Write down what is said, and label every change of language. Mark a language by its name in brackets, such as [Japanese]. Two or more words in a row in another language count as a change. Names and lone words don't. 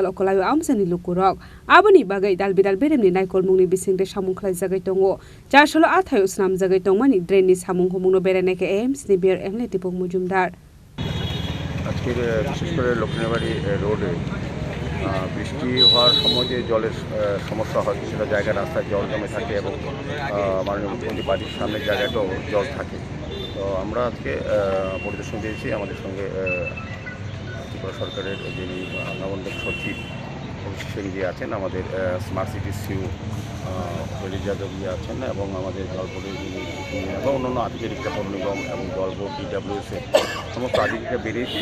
[Kok Borok] okolayo amsani lukurok abani bagai dal bedal berem ni naikol mungni bising de samung Swnamjagwi tongo Chasalo Amchaio Swnamjagwi Tongmani Draini Samung Humungno Berai AMC Dipak Manjumder. [Bangla] আজকের বিশেষ করে লক্ষ্মীনাবাড়ি রোডে বৃষ্টি হওয়ার সময় যে জলের সমস্যা হয় সেটা জায়গা রাস্তায় জল জমে থাকে এবং মাননীয় মুখ্যমন্ত্রী বাড়ির সামনের জায়গাটাও জল থাকে। তো আমরা আজকে পরিদর্শন দিয়েছি আমাদের সঙ্গে ত্রিপুরা সরকারের যিনি নবনিযুক্ত সচিব সেনজি আছেন, আমাদের [English] smart city [Bangla] সিউ যাদব আছেন এবং আমাদের জলবোর্ডের যিনি এবং অন্যান্য আধিকারিকরা পৌর নিগম এবং জলবোর্ড DWS-এর সমস্ত আধিকারিকরা বেরিয়েছি।